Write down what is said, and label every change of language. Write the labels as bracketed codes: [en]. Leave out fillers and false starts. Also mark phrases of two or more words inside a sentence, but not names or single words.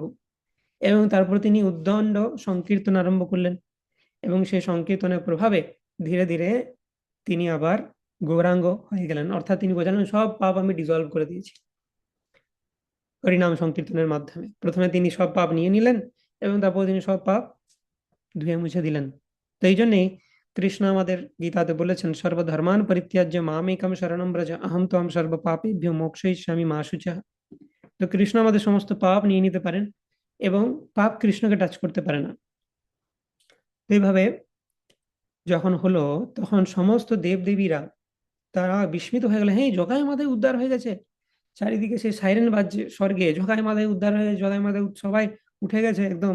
[bn] এবং তারপর তিনি উদ্দণ্ড সংকীর্তন আরম্ভ করলেন, এবং সেই সংকীর্তনের প্রভাবে ধীরে ধীরে তিনি আবার গৌরাঙ্গ হয়ে গেলেন। অর্থাৎ তিনি বোঝালেন সব পাপ আমি ডিজলভ করে দিয়েছি হরিনাম সংকীর্তনের মাধ্যমে। প্রথমে তিনি সব পাপ নিয়ে নিলেন এবং তারপর তিনি সব পাপ ধুয়ে মুছে দিলেন। তো এই জন্যেই কৃষ্ণ আমাদের গীতাতে বলেছেন, [sa] সর্বধর্মান পরিত্যাজ্য মামেকম শরণম ব্রজ আহম ত্বং সর্ব পাপেভ্যো মোক্ষয়িষ্যামি মা শুচঃ। [bn] তো কৃষ্ণ আমাদের সমস্ত পাপ নিয়ে নিতে পারেন এবং পাপ কৃষ্ণকে টাচ করতে পারে না। তো এইভাবে যখন হলো, তখন সমস্ত দেবদেবীরা তারা বিস্মিত হয়ে গেল, হ্যাঁ জগাই মাথায় উদ্ধার হয়ে গেছে। চারিদিকে সেই সাইরেন বাজছে স্বর্গে, জগাই মাথায় উদ্ধার হয়ে গেছে, জগাই মাথায় সবাই উঠে গেছে একদম।